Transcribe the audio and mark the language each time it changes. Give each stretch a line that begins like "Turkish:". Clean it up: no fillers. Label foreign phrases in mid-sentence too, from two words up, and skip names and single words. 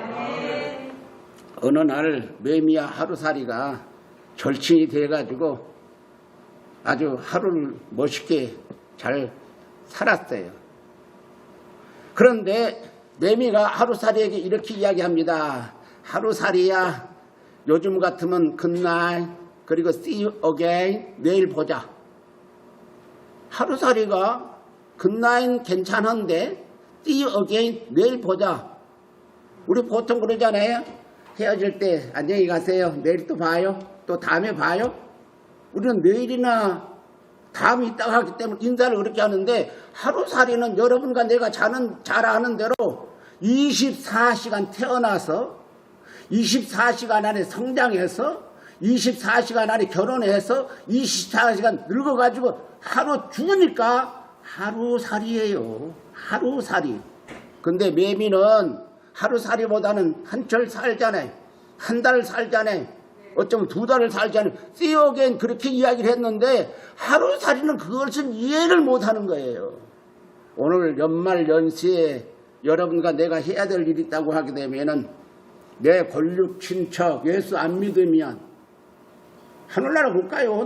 Korean: 어느 날 매미와 하루살이가 절친이 돼가지고 아주 하루를 멋있게 잘 살았어요. 그런데 매미가 하루살이에게 이렇게 이야기합니다. 하루살이야, 요즘 같으면 굿나잇, 그리고
English: see you again,
Korean: 내일 보자. 하루살이가 굿나잇 괜찮은데
English: see you again,
Korean: 내일 보자. 우리 보통 그러잖아요. 헤어질 때 안녕히 가세요, 내일 또 봐요, 또 다음에 봐요. 우리는 내일이나 다음이 있다고 하기 때문에 인사를 그렇게 하는데, 하루살이는 여러분과 내가 잘 아는 대로 24시간 태어나서 24시간 안에 성장해서 24시간 안에 결혼해서 24시간 늙어가지고 하루 죽으니까 하루살이에요. 하루살이. 근데 매미는 하루살이보다는 한철 살잖아요. 한 달 살잖아요. 어쩌면 2달을 살잖아요.
English: See you again
Korean: 그렇게 이야기를 했는데 하루살이는 그것을 이해를 못하는 거예요. 오늘 연말 연시에 여러분과 내가 해야 될 일이 있다고 하게 되면은 내 권력 친척 예수 안 믿으면 하늘나라 못 가요.